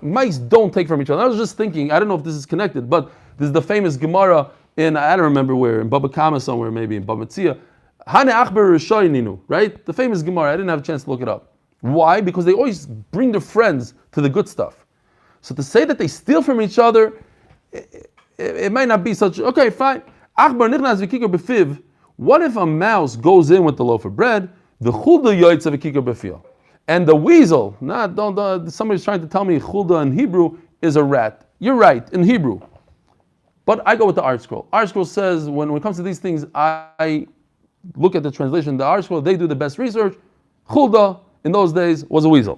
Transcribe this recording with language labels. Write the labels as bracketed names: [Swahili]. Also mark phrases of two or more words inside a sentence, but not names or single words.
[English] Mice don't take from each other. I was just thinking, I don't know if this is connected, but this is the famous Gemara in, I don't remember where, in Baba Kama somewhere, maybe in Baba Metzia. [Hebrew] הני עכבר רשיעינהו, [English] right? The famous Gemara. I didn't have a chance to look it up. Why? Because they always bring their friends to the good stuff. So to say that they steal from each other, it might not be such. Okay, fine. [Hebrew] עכבר נכנס וככר בפיו. [English] What if a mouse goes in with the loaf of bread? [Hebrew] The חולדה יוצאה וככר בפיה. [English] And the weasel, somebody's trying to tell me chulda in Hebrew is a rat. You're right, in Hebrew. But I go with the Art Scroll. Art Scroll says, when it comes to these things, I look at the translation. The Art Scroll, they do the best research. Chulda, in those days, was a weasel.